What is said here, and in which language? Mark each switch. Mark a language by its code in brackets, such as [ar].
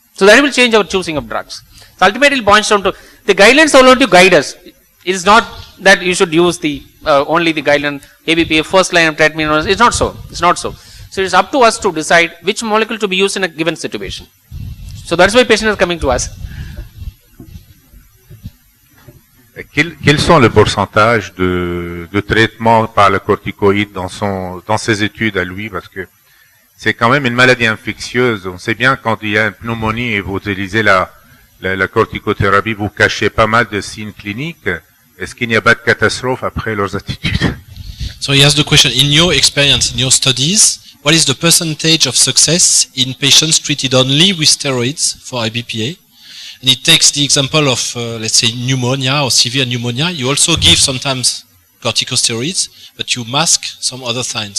[en] So that will change our choosing of drugs. So ultimately it boils down to the guidelines are only to guide us. It is not that you should use the only the guideline ABPA first line of treatment. It's not so. So it's up to us to decide which molecule to be used in a given situation. So that's why patients are coming to us. [fr] Quels sont le pourcentage de traitement par le corticoïde dans ses études à lui, parce que c'est quand même une maladie infectieuse. On sait bien quand il y a une pneumonie et vous utilisez la corticothérapie, vous cachez pas mal de signes cliniques. Est-ce qu'il n'y a pas de catastrophe après leurs attitudes? [en] So he asked the question, in your experience, in your studies, what is the percentage of success in patients treated only with steroids for IBPA? And he takes the example of, let's say, pneumonia or severe pneumonia. You also give sometimes corticosteroids, but you mask some other signs.